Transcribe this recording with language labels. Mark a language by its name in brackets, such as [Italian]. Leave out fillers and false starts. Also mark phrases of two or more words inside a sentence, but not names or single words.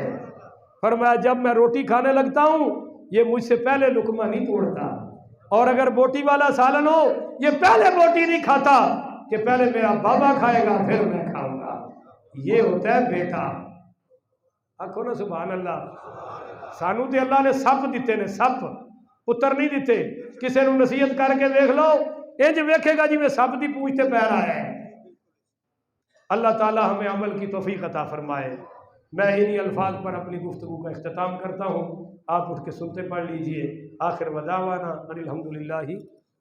[Urdu] فرمایا جب میں روٹی کھانے لگتا ہوں یہ مجھ سے پہلے لقمہ نہیں توڑتا، اور اگر بوٹی والا سالن ہو یہ پہلے بوٹی نہیں کھاتا کہ پہلے میرا بابا کھائے گا پھر میں کھاؤں گا۔ یہ ہوتا ہے بیٹا۔ [Punjabi] آکھو نا [Arabic] سبحان اللہ۔ [Punjabi] سانو تے اللہ نے سپ دیتے نے، سپ پتر نہیں دیتے۔ [Urdu] کسی نے نصیحت کر کے دیکھ لو [Punjabi] انج ویکھے گا جی میں سپ دی پوچھتے پیر آیا ہے۔ [Urdu] اللہ تعالی ہمیں عمل کی توفیق عطا فرمائے۔ میں انہی الفاظ پر اپنی گفتگو کا اختتام کرتا ہوں، آپ اٹھ کے سنتے پڑھ لیجئے۔ [Arabic] آخر ودعوانا ان الحمدللہ